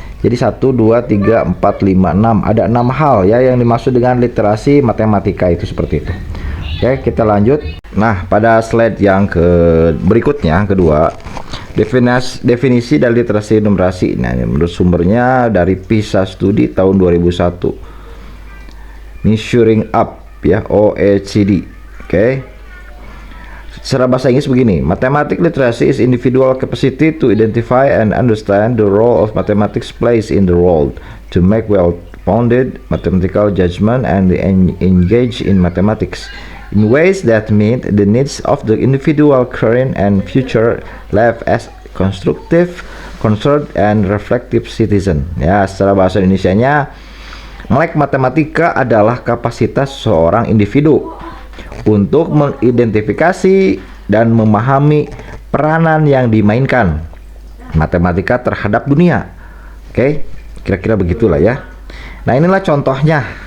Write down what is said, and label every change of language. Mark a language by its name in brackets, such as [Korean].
[Indonesian] Jadi 1, 2, 3, 4, 5, 6, ada 6 hal ya yang dimaksud dengan literasi matematika itu, seperti itu. Oke, kita lanjut. Nah, pada slide yang berikutnya, kedua, definisi dari literasi numerasi. Nah, ini menurut sumbernya dari PISA Studi tahun 2001, Measuring Up ya, OECD. Oke. [English] Secara bahasa Inggris begini, mathematics literacy is individual capacity to identify and understand the role of mathematics plays in the world, to make well-founded mathematical judgment and engage in mathematics in ways that meet the needs of the individual current and future life as constructive, concerned, and reflective citizen. [Indonesian] Ya, secara bahasa Indonesianya, melek matematika adalah kapasitas seorang individu untuk mengidentifikasi dan memahami peranan yang dimainkan matematika terhadap dunia. Oke, kira-kira begitulah ya. Nah, inilah contohnya.